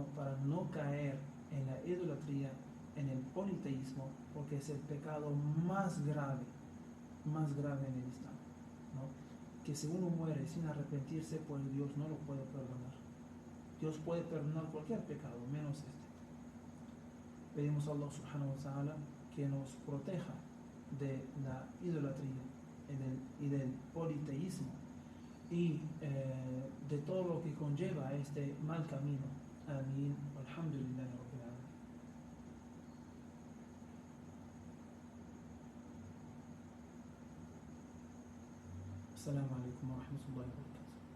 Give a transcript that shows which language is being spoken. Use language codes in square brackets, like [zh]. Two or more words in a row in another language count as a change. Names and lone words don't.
[es] Para no caer en la idolatría, en el politeísmo, porque es el pecado más grave en el Islam, ¿no? Que si uno muere sin arrepentirse, pues Dios no lo puede perdonar. Dios puede perdonar cualquier pecado, menos este. Pedimos a Allah [ar] سبحانه وتعالى [es] que nos proteja de la idolatría y del politeísmo y de todo lo que conlleva este mal camino. Amén. [ar] الحمد لله رب العالمين. السلام عليكم ورحمة الله وبركاته.